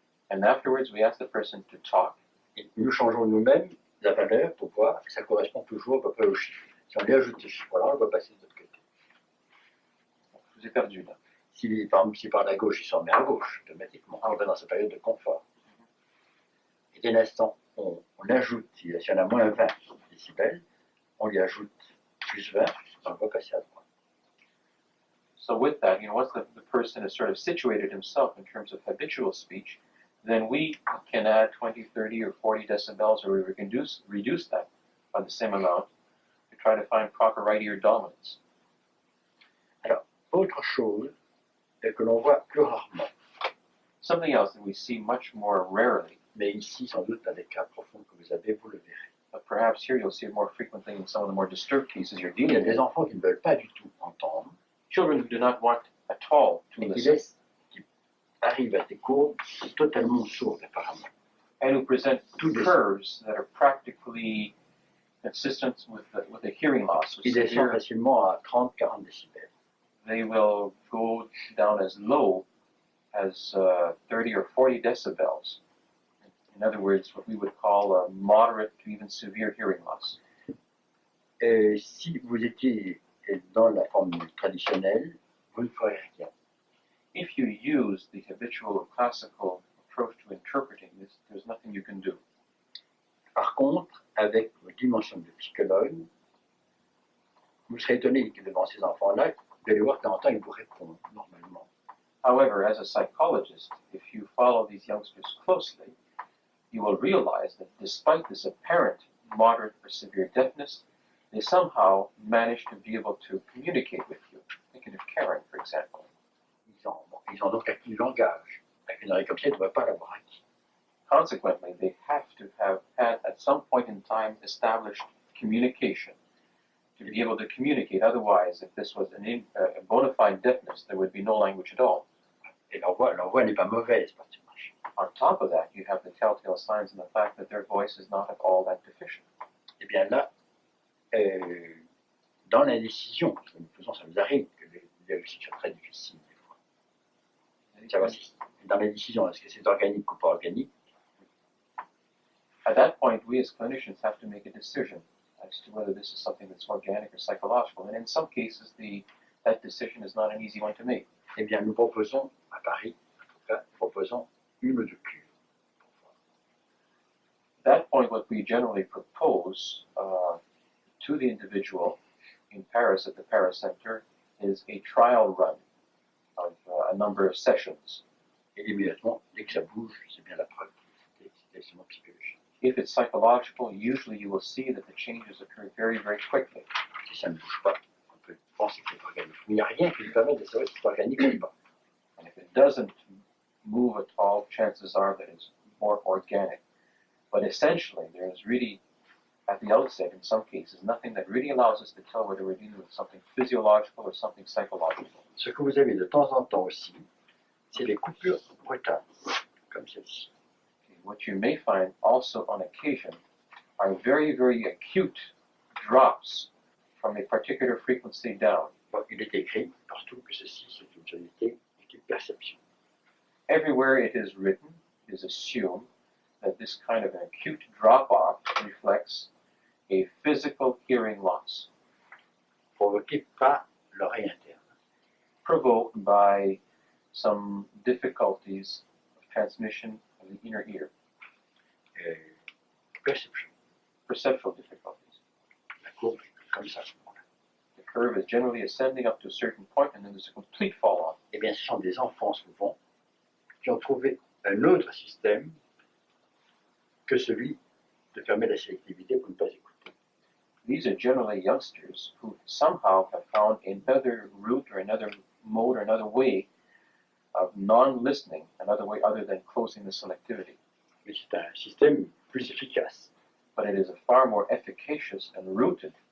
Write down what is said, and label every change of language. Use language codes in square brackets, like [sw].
[en] And afterwards, we ask the person to talk. [fr] et nous changeons nous-mêmes la valeur pour voir que ça correspond toujours à peu près au chiffre. Si on lui ajoute ce chiffre-là, on le voit passer de l'autre côté. Je vous ai perdu là. S'il parle à gauche, il s'en met à gauche automatiquement. On va dans sa période de confort. Et dès l'instant, on ajoute, si on a moins 20 décibels, on lui ajoute plus 20, on le voit passer à droite. [en] So with that, once the person has sort of situated himself in terms of habitual speech, then we can add 20, 30, or 40 decibels, or we can reduce that by the same amount to try to find proper right ear dominance. [fr] Alors, autre chose que l'on voit plus rarement, [en] Something else that we see much more rarely, [fr] mais ici, sans doute, dans les cas profonds que vous avez, vous le verrez. [en] but perhaps here you'll see it more frequently in some of the more disturbed cases you're [fr] Il y a [en] dealing [fr] des [en] with. [fr] enfants qui ne veulent pas du tout entendre, [en] Children who do not want at all to [fr] et [en] listen, [fr] qui arrivent à des courbes totalement sourdes, apparemment. [en] and who present curves that are practically consistent with a hearing loss. [fr] Ils descendent facilement à 30-40 décibels. [en] They will go down as low as 30 or 40 decibels. In other words, what we would call a moderate to even severe hearing loss. [fr] Si vous étiez dans la forme traditionnelle, vous ne ferez rien. [en] If you use the habitual classical approach to interpreting this, there's nothing you can do. [fr] Par contre, avec vos dimensions de psychologue, vous serez étonné que devant ces enfants-là, de les voir de temps en temps, ils vous répondent normalement. [en] However, as a psychologist, if you follow these youngsters closely, you will realize that despite this apparent moderate or severe deafness, they somehow manage to be able to communicate with you. Thinking of Karen, for example. [fr] Ils ont donc acquis le langage. Avec une oreille comme ça, ils ne devraient pas l'avoir acquis. [en] Consequently, they have to have had at some point in time established communication to be able to communicate. Otherwise, if this was a bona fide deafness, there would be no language at all. [fr] Et leur voix n'est pas mauvaise, pratiquement. [en] On top of that, you have the telltale signs in the fact that their voice is not at all that deficient. [fr] Eh bien là, dans l'indécision que nous faisons, ça nous arrive que les diagnostics sont très difficiles des fois. Savoir si, dans la décision, est-ce que c'est organique ou pas organique? [en] At that point, we as clinicians have to make a decision as to whether this is something that's organic or psychological. And in some cases, that decision is not an easy one to make. [fr] Eh bien, nous proposons, à Paris, en tout cas, nous proposons une ou deux cures. [en] At that point, what we generally propose to the individual in Paris at the Paris Center is a trial run of a number of sessions. [fr] Et immédiatement, dès que ça bouge, c'est bien la preuve que c'est extrêmement psychologique. [en] If it's psychological, usually you will see that the changes occur very, very quickly. [fr] Si ça ne bouge pas, on peut penser que c'est organique. Mais il n'y a rien qui nous permette de savoir si c'est organique ou pas. [en] And if it doesn't move at all, chances are that it's more organic. But essentially, there is really, at the outset, in some cases, nothing that really allows us to tell whether we're dealing with something physiological or something psychological. [fr] Ce que vous avez de temps en temps aussi, c'est les coupures brutales, comme celle-ci. [en] What you may find also on occasion are very, very acute drops from a particular frequency down. [fr] Bon, il est écrit partout que ceci, c'est une unité et une perception. [en] Everywhere it is written, it is assumed that this kind of an acute drop-off reflects a physical hearing loss, [fr] Provoqué par l'oreille interne. [en] provoked by some difficulties of transmission of the inner ear, [fr] Perception. [en] perceptual difficulties. [fr] La courbe est comme ça. [en] The curve is generally ascending up to a certain point, and then there's a complete fall-off. [fr] Eh bien, ce sont des enfants souvent qui ont trouvé un autre système que celui de fermer la sélectivité pour ne pas écouter. [en] These are generally youngsters who somehow have found another route or another mode or another way of non-listening, another way other than closing the selectivity. [fr] Mais c'est un système plus efficace [en] But it is a far more efficacious and rooted